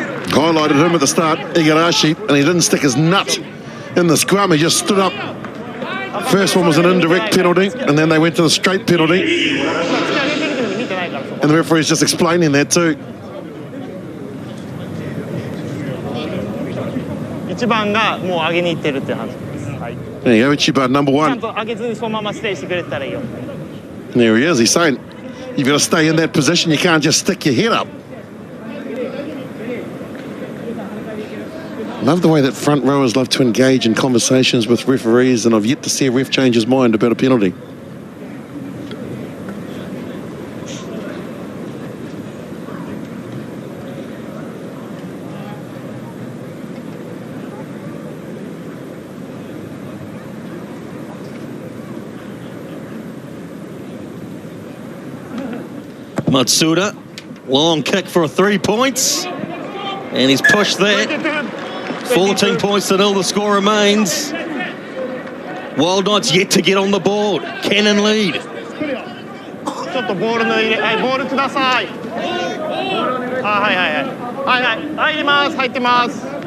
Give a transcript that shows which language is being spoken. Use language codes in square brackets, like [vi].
[en] Highlighted him at the start, Igarashi, and he didn't stick his nut in the scrum. He just stood up. First one was an indirect penalty, and then they went to the straight penalty. And the referee's just explaining that too. [ja] 1番がもう上げに行ってるって話です。はい。 [en] There you go, Ichiban, number [ja] ちゃ [en] one. [ja] んと上げずにそのままステイしてくれたらいいよ。 [en] There he is. He's saying, you've got to stay in that position. You can't just stick your head up. Love the way that front rowers love to engage in conversations with referees, and I've yet to see a ref change his mind about a penalty. Matsuda, long kick for 3 points, and he's pushed that. 14 points to 0, the score remains. Wild Knights yet to get on the board. Canon lead. [ja] ちょっとボールの入れ、はい、ボールください。はい入ります、入ってます。